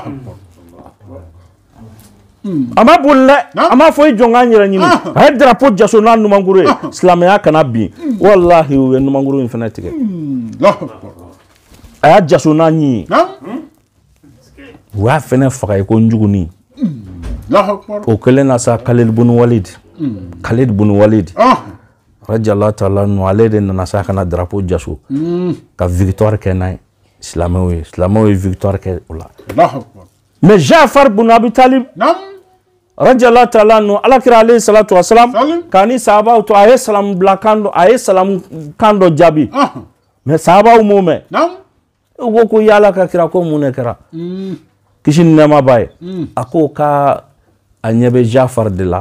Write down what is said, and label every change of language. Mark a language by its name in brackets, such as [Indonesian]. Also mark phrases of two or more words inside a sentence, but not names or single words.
[Bambara] a ma boli dɛ a ma fɔ i jɔn k'an yɛrɛ ɲini a ye drapeau jaso n'a numankuru ye silamɛya kana bin wallahi u ye numankuru in fɛnɛ tigɛ a y'a jaso n'a ɲi ye u y'a fɛnɛ faga i ko njuguni o kɛlen na sa Khalid ibn Walid [Arabic] رضي الله تعالى عنه [Bambara] ale de nana sa kana drapeau jaso ka victoire kɛ n'a ye silamɛw ye victoire kɛ o la mais Jafar ibn Abi Talib [Arabic] رضي الله تعالى عنه [Bambara] alakira [Arabic] عليه الصلاة والسلام [Bambara] kani sahabaw to a ye salam bila kan dɔ jaabi mais sahabaw m'o mɛn u ko ko yala ka kira ko mun ne kɛra kisi ni nɛɛma b'a ye a ko ka a ɲɛ bɛ Jafar de la